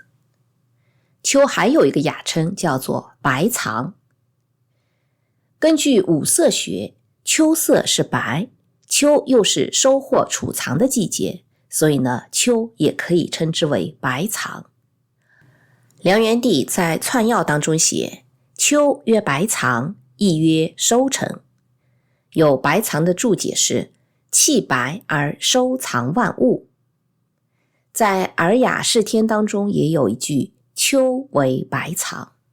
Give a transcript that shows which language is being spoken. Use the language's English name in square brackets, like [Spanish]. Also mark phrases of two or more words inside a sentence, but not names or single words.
[Chinese] 秋還有一個雅稱叫做白藏。根據五色學，秋色是白，秋又是收穫儲藏的季節，所以呢，秋也可以稱之為白藏。梁元帝在《纂要》當中寫：秋曰白藏，亦曰收成。有白藏的注解是：氣白而收藏萬物。在《爾雅釋天》當中也有一句：秋為白藏。